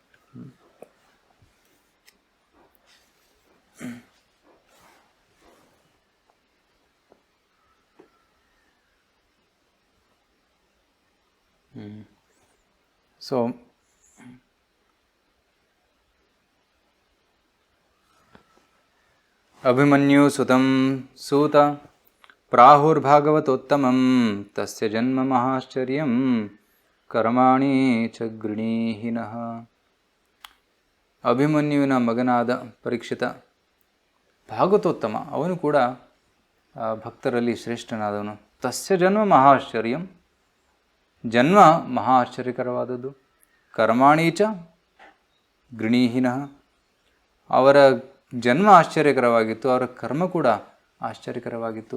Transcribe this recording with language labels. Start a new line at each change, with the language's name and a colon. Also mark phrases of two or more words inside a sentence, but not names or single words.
Sanskrit: ಸೊ ಅಭಿಮನ್ಯು ಸುತಂ ಸೂತ ಪ್ರಾಹುರ್ಭಾಗವತೋತ್ತಮಂ ತಸ್ಯ ಜನ್ಮ ಮಹಾಶ್ಚರ್ಯಂ ಕರ್ಮಾಣಿ ಚ ಗೃಣೀಹಿನಃ.
Kannada: ಅಭಿಮನ್ಯುವಿನ ಮಗನಾದ ಪರೀಕ್ಷಿತ ಭಾಗವತೋತ್ತಮ, ಅವನು ಕೂಡ ಭಕ್ತರಲ್ಲಿ ಶ್ರೇಷ್ಠನಾದವನು.
Sanskrit: ತಸ್ಯ ಜನ್ಮ ಮಹಾಶ್ಚರ್ಯಂ,
Kannada: ಜನ್ಮ ಮಹಾ ಆಶ್ಚರ್ಯಕರವಾದದ್ದು.
Sanskrit: ಕರ್ಮಾಣೀಚ ಗೃಣೀಹಿನಃ,
Kannada: ಅವರ ಜನ್ಮ ಆಶ್ಚರ್ಯಕರವಾಗಿತ್ತು, ಅವರ ಕರ್ಮ ಕೂಡ ಆಶ್ಚರ್ಯಕರವಾಗಿತ್ತು.